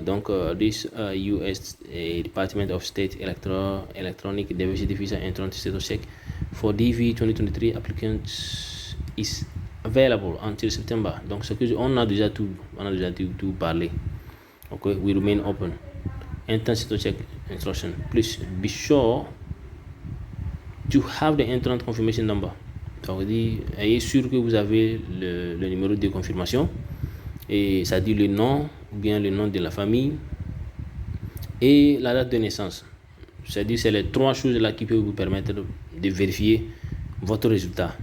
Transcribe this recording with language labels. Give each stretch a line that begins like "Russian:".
English: Donc, this US Department of State Electronic Diversity Visa Entrance Status Check for DV 2023 applicants is available until September.
French: Donc, ce que on a déjà tout parlé.
English: Okay, we remain open. Entrance Status Check instruction. Please be sure to have the entrance confirmation number.
French: Donc, ayez sûr que vous avez le numéro de confirmation, et ça dit le nom ou bien le nom de la famille et la date de naissance. C'est-à-dire c'est les trois choses là qui peuvent vous permettre de vérifier votre résultat.